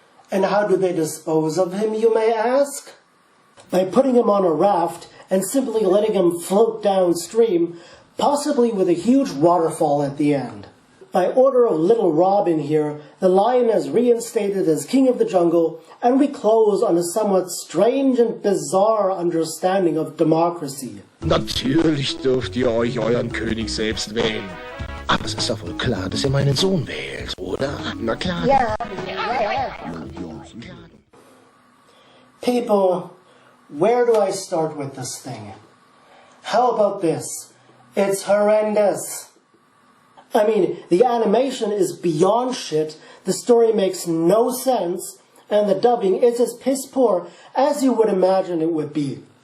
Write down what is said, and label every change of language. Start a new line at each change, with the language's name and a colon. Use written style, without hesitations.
English: And how do they dispose of him, you may ask? By putting him on a raft and simply letting him float downstream, possibly with a huge waterfall at the end. By order of Little Robin here, the lion is reinstated as king of the jungle, and we close on a somewhat strange and bizarre understanding of democracy.
German: Natürlich dürft ihr euch euren König selbst wählen. Aber es ist doch wohl klar, dass ihr meinen Sohn wählt, oder? Na klar. Ja.
English: People, where do I start with this thing? How about this? It's horrendous. I mean, the animation is beyond shit, the story makes no sense, and the dubbing is as piss poor as you would imagine it would be.